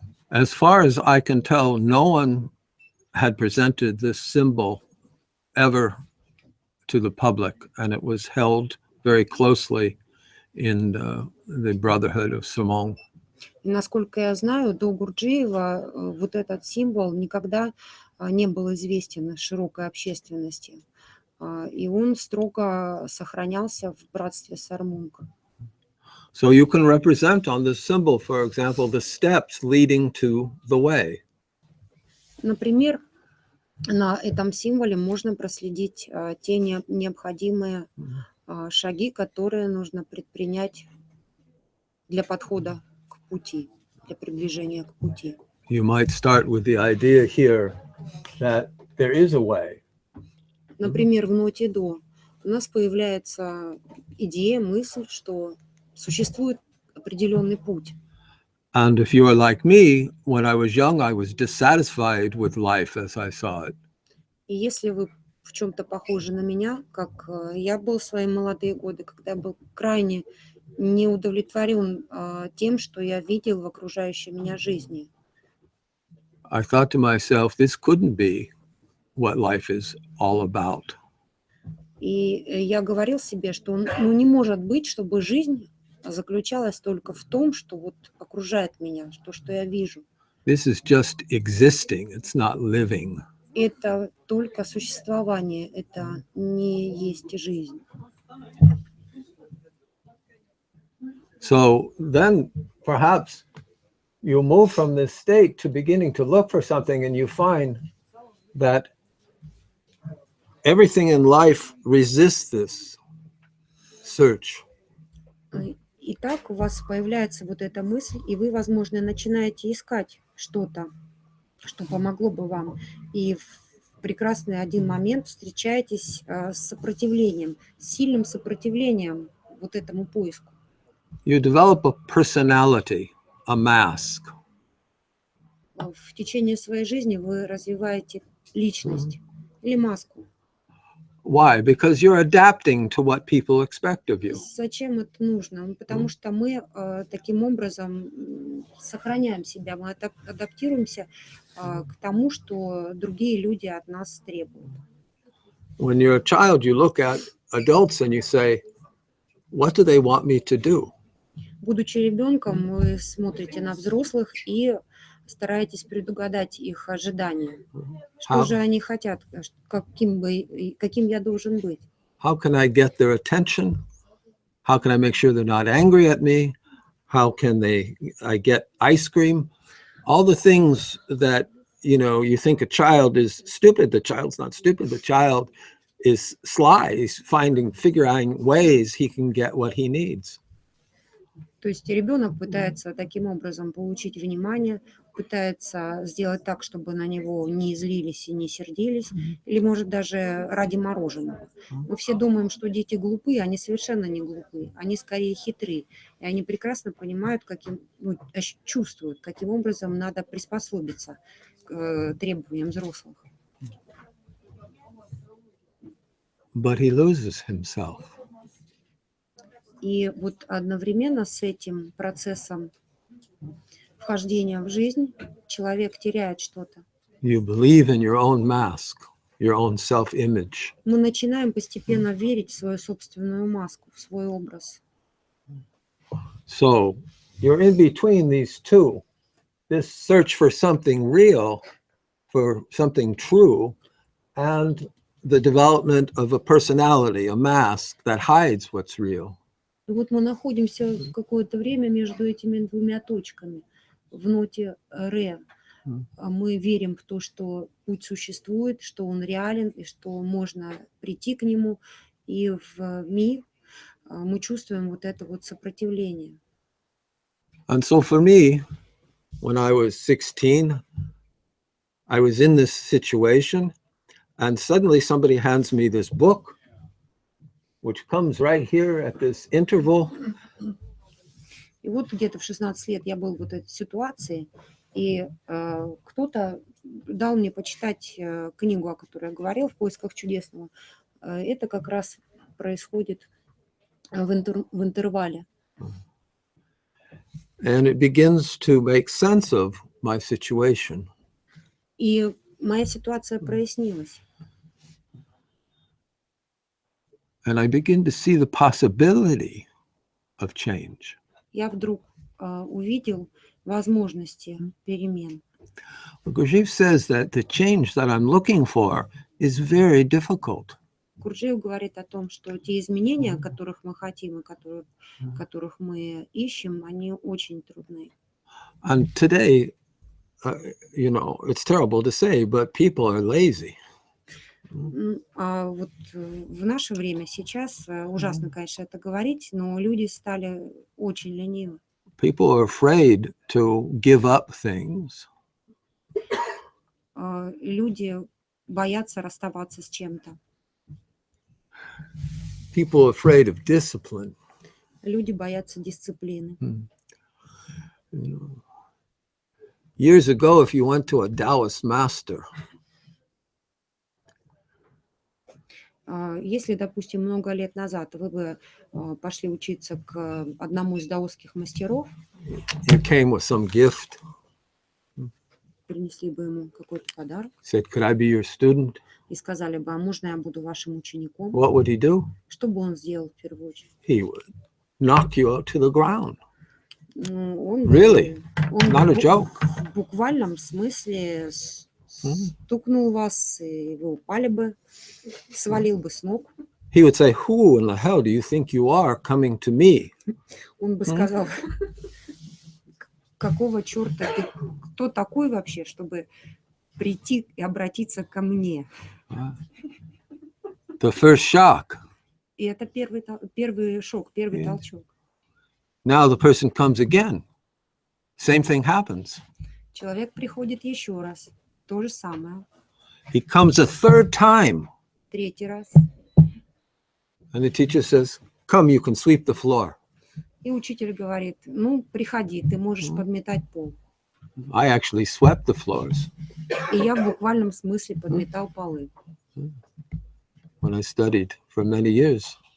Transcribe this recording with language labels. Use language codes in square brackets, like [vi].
[en] As far as I can tell, no one had presented this symbol ever to the public, and it was held very closely in the Brotherhood of Samong. [ru] И насколько я знаю, до Гурджиева вот этот символ никогда не был известен широкой общественности. И он строго сохранялся в братстве Сармунг. [en] So you can represent on this symbol, for example, the steps leading to the way. [ru] Например, на этом символе можно проследить те необходимые шаги, которые нужно предпринять для подхода к пути, для приближения к пути. [en] You might start with the idea here that there is a way. [ru] Например, в ноте до у нас появляется идея, мысль, что существует определенный путь. [en] And if you are like me, when I was young, I was dissatisfied with life as I saw it. [ru] И если вы в чем-то похожи на меня, как я был в свои молодые годы, когда я был крайне не удовлетворен тем, что я видел в окружающей меня жизни. [en] I thought to myself, this couldn't be what life is all about. [ru] И я говорил себе, что не может быть, чтобы жизнь заключалась только в том, что вот окружает меня, что я вижу. [en] This is just existing, it's not living. [ru] Это только существование, это не есть жизнь. [en] So then perhaps you move from this state to beginning to look for something, and you find that everything in life resists this search. [ru] И так у вас появляется вот эта мысль, и вы, возможно, начинаете искать что-то, что помогло бы вам. И в прекрасный один момент встречаетесь с сопротивлением, с сильным сопротивлением вот этому поиску. [en] You develop a personality, a mask. [ru] В течение своей жизни вы развиваете личность или маску. [en] Why? Because you're adapting to what people expect of you. [ru] Зачем это нужно? Потому что мы таким образом сохраняем себя, мы адаптируемся к тому, что другие люди от нас требуют. [en] When you're a child, you look at adults and you say, what do they want me to do? [ru] Будучи ребенком, вы смотрите на взрослых и стараетесь предугадать их ожидания. Что же они хотят, каким я должен быть? [en] How can I get their attention? How can I make sure they're not angry at me? How can I get ice cream? All the things that, you think a child is stupid. The child's not stupid. The child is sly. He's figuring ways he can get what he needs. [ru] То есть ребенок пытается таким образом получить внимание, пытается сделать так, чтобы на него не злились и не сердились, или, может, даже ради мороженого. Мы все думаем, что дети глупы, они совершенно не глупы, они скорее хитры, и они прекрасно понимают, чувствуют, каким образом надо приспособиться к требованиям взрослых. [en] But he loses himself. [ru] И вот одновременно с этим процессом вхождения в жизнь человек теряет что-то. [en] You believe in your own mask, your own self-image. [ru] Мы начинаем постепенно верить в свою собственную маску, в свой образ. [en] So you're in between these two, this search for something real, for something true, and the development of a personality, a mask that hides what's real. [ru] И вот мы находимся какое-то время между этими двумя точками. В ноте «ре» мы верим в то, что путь существует, что он реален, и что можно прийти к нему. И в «ми» мы чувствуем вот это вот сопротивление. [en] And so for me, when I was 16, I was in this situation, and suddenly somebody hands me this book, which comes right here at this interval. [ru] И вот где-то в 16 лет я был в этой ситуации, и кто-то дал мне почитать книгу, о которой я говорил, «В поисках чудесного». Это как раз происходит в интервале. [en] And it begins to make sense of my situation. [ru] И моя ситуация прояснилась. [en] And I begin to see the possibility of change. [ru] Я вдруг увидел возможности перемен. [en] Gurджиев says that the change that I'm looking for is very difficult. [ru] Гурджиев говорит о том, что те изменения, которых мы хотим и которых мы ищем, они очень трудны. [en] And today, it's terrible to say, but people are lazy. [ru] А вот в наше время сейчас, ужасно, конечно, это говорить, но люди стали очень ленивы. [en] People are afraid to give up things. [ru] Люди боятся расставаться с чем-то. [en] People are afraid of discipline. [ru] Люди боятся дисциплины. [en] Years ago, if you went to a Taoist master, [ru] если, допустим, много лет назад вы бы пошли учиться к одному из даосских мастеров, [en] you came with some gift, [ru] принесли бы ему какой-то подарок, [en] said, "Could I be your student?" [ru] и сказали бы, а можно я буду вашим учеником? [en] What would he do? [ru] Что бы он сделал в первую очередь? [en] He would knock you out to the ground. [ru] Он [en] Really? [ru] Он [en] Not a joke. [ru] в буквальном смысле стукнул вас, и вы упали бы, свалил бы с ног. [en] He would say, "Who in the hell do you think you are coming to me?" [ru] Он бы сказал, какого черта ты, кто такой вообще, чтобы прийти и обратиться ко мне? [en] The first shock. [ru] И это первый шок, первый толчок. [en] Now the person comes again. Same thing happens. [ru] Человек приходит еще раз, то же самое. [en] He comes a third time. [ru] Третий раз. [en] And the teacher says, "Come, you can sweep the floor." [ru] И учитель говорит, ну, приходи, ты можешь подметать пол. [en] I actually swept the floors. [ru] И я в буквальном смысле подметал полы. [en] when I studied for many years.